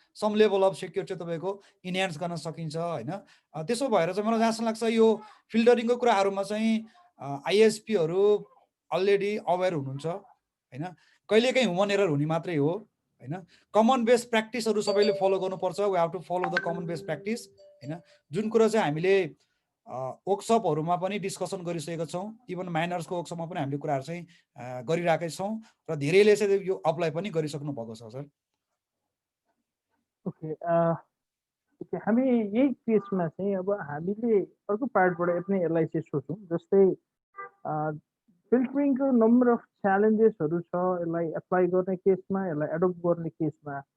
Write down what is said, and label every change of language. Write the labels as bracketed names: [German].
[Nepali] Some level of secure चाहिँ तपाईँको enhance गर्न सकिन्छ हैन। त्यसो भएर चाहिँ मलाई जहाँसम्म लाग्छ यो फिल्टरिङको कुराहरूमा चाहिँ आइएसपीहरू अलरेडी अवेर हुनुहुन्छ हैन। कहिलेकाहीँ ह्युमन एरर हुने मात्रै हो हैन। कमन बेस्ट प्र्याक्टिसहरू सबैले फलो गर्नुपर्छ। [English] We have to follow the common best practice हैन। [Nepali] जुन कुरा चाहिँ हामीले वर्कसपहरूमा पनि डिस्कसन गरिसकेका छौँ, इभन माइनर्सको वर्कसपमा पनि हामीले कुराहरू चाहिँ गरिरहेकै छौँ र धेरैले चाहिँ यो अप्लाई पनि गरिसक्नु भएको छ सर। ओके हामी यही केसमा चाहिँ अब हामीले अर्को पार्टबाट पनि यसलाई चाहिँ सोचौँ, जस्तै फिल्टरिङको नम्बर अफ च्यालेन्जेसहरू छ यसलाई एप्लाई गर्ने केसमा, यसलाई एडप्ट गर्ने केसमा।